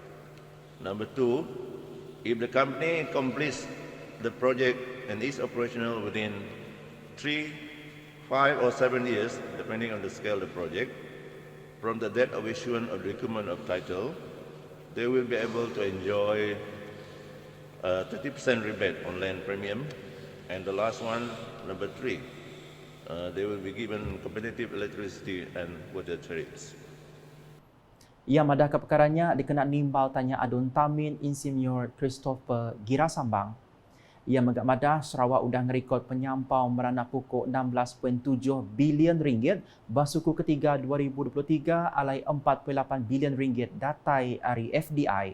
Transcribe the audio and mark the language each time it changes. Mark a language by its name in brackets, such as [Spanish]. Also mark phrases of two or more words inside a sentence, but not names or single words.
[English] Number 2, if the company completes the project and is operational within 3, 5 or 7 years, depending on the scale of the project, from the date of issuance of document of title, they will be able to enjoy 30% rebate on land premium. And the last one, number 3, they will be given competitive electricity and water tariffs. [Iban] Ia madah ke perkaranya dikenal nimbal tanya adun Tamin Insinyur Christopher Girasambang. Ia megak madah Sarawak udah ngerekod penyampau merana pokok 16.7 bilion ringgit basuku ketiga 2023 alai 4.8 bilion ringgit datai dari FDI.